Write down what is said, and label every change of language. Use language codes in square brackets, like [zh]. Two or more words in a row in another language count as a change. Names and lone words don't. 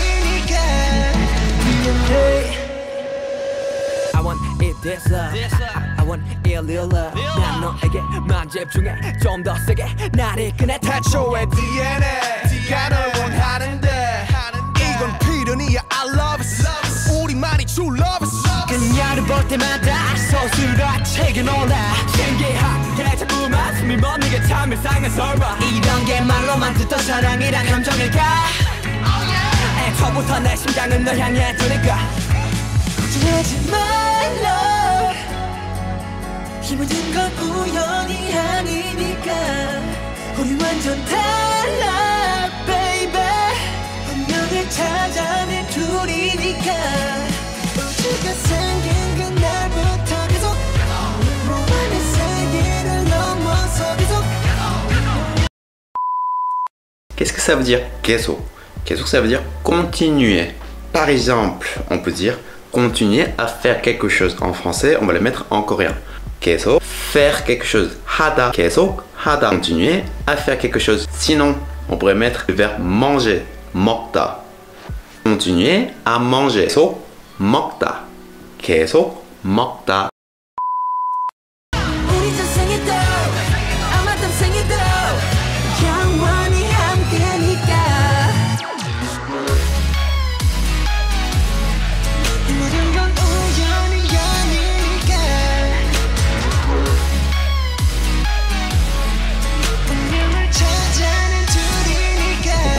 [en] This I want ill love [ko] 난 너에게만 집중해 좀 더 세게 나를 이끄네 태초의 DNA가 널 원하는데 이건 필연이야 [en] I love it [ko] 우리만이 [en] true love it [ko] 그녀를 볼 때마다 서술같이 놀라 신기하게 자꾸만 숨이 멎는 참 이상한 설마 이런 게 말로만 듣던 사랑이란 감정일까 애초부터 내 심장은 널 향해 두니까 걱정하지 말라 이 모든 건 우연이 아니니까 우리 완전 달라 baby 운명을 찾아낸 둘이니까 우주가 생긴 그날부터 계속 너만의 세계를 넘어서 계속 [fr] Qu'est-ce que ça veut dire 계속? 계속 ça veut dire continuer. Par exemple, on peut dire continuer à faire quelque chose. En français, on va le mettre en coréen. 계속 faire quelque chose. [ko] 하다. 계속 하다. [fr] Continuer à faire quelque chose. Sinon, on pourrait mettre le verbe manger. 먹다. Continuer à manger. [ko] 계속 먹다. 계속 먹다. 우리 전생에도 아마 땀생에도 영원히 함께니까 이 모든 건 우연이 아니니까 운명을 찾아낸 둘이니까